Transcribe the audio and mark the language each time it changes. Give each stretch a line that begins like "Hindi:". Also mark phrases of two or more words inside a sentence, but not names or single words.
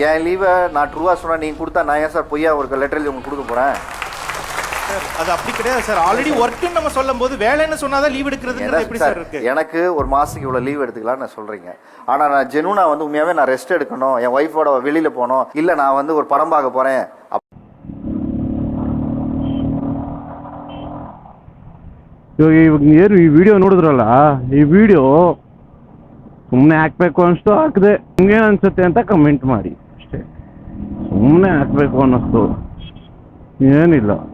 Tamil: என் லீவை நான் ட்ரூவா சொன்னால் நீங்கள் கொடுத்தா நான் ஏன் சார் பொய்யா ஒரு லெட்டர் உங்களுக்கு கொடுக்க போகிறேன்? அது அப்படி கிடையாது சார். ஆல்ரெடி ஒர்க்குன்னு நம்ம சொல்லும்போது வேலைன்னு சொன்னாதான் லீவ் எடுக்கிறதுங்கிறது எப்படி சார் இருக்கு? எனக்கு ஒரு மாசத்துக்கு இவ்வளவு லீவ் எடுத்துக்கலாம் நான் சொல்றீங்க. ஆனா நான் ஜெனுனா வந்து உண்மையாவே நான் ரெஸ்ட் எடுக்கணும், என் ஒய்ஃபோட வெளியில போகணும், இல்ல நான் வந்து ஒரு படம் பார்க்க போறேன்.
Kannada: ಇವಾಗ ಈ ವಿಡಿಯೋ ನೋಡಿದ್ರಲ್ಲ, ಈ ವಿಡಿಯೋ ಸುಮ್ಮನೆ ಹಾಕ್ಬೇಕು ಅನಿಸ್ತು, ಹಾಕಿದೆ. ನಿಮ್ಗೇನು ಅನ್ಸುತ್ತೆ ಅಂತ ಕಮೆಂಟ್ ಮಾಡಿ ಅಷ್ಟೇ. ಸುಮ್ಮನೆ ಹಾಕ್ಬೇಕು ಅನ್ನಿಸ್ತು, ಏನಿಲ್ಲ.